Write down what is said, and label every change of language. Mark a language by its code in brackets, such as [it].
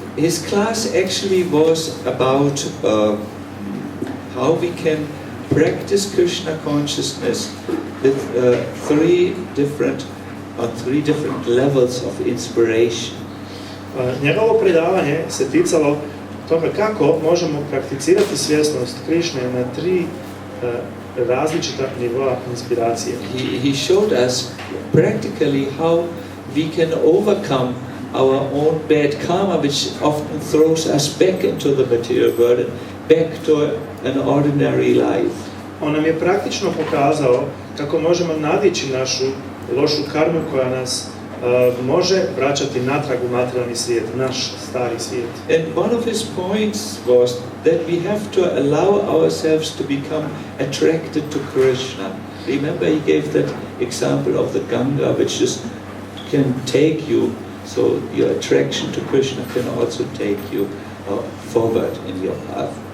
[en] His class actually was about how we can practice Krishna consciousness with three different levels of inspiration. [bs] Njegovo predavanje se ticalo toga kako možemo prakticirati svjesnost Krišne na tri različita nivoa inspiracije. [en] He showed us practically how we can overcome our own bad karma, which often throws us back into the material world and back to an ordinary life. [bs] On nam je praktično pokazao kako možemo nadići našu lošu karmu koja nas može vraćati natrag u materijalni svijet, naš stari svijet. [en] And one of his points was that we have to allow ourselves to become attracted to Krishna. Remember, he gave that example of the Ganga, which just can take you, so your attraction to Krishna can also take you forward in your path.